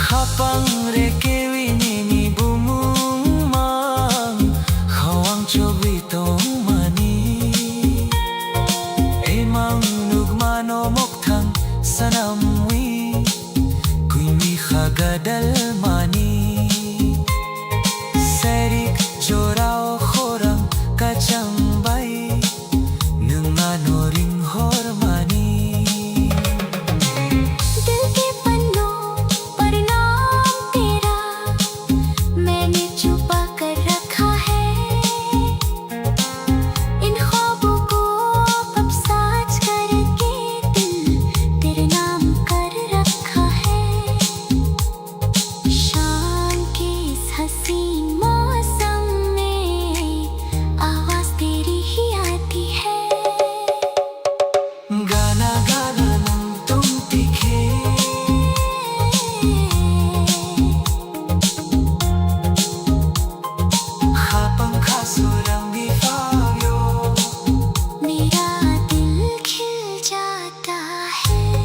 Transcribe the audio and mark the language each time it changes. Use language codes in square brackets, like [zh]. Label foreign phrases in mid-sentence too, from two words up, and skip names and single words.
[trp] Pangrekewi nini bumumang Hawang chobitong mani Emang nugmano moktang sanamwi Kuimi khagadal mani Serik jorao khorang kacang bai Nungano ring hormani [hi] दिल के पन्नों पर नाम तेरा मैंने छुपा कर रखा है इन ख्वाबों को अब साज करके दिल तेरे नाम कर रखा है शाम के इस हसीन मौसम में आवाज तेरी ही आती है [trp] गाना गाना nang tum tikhe Khapang khasurang di fagyo [hi] मेरा दिल खिल जाता है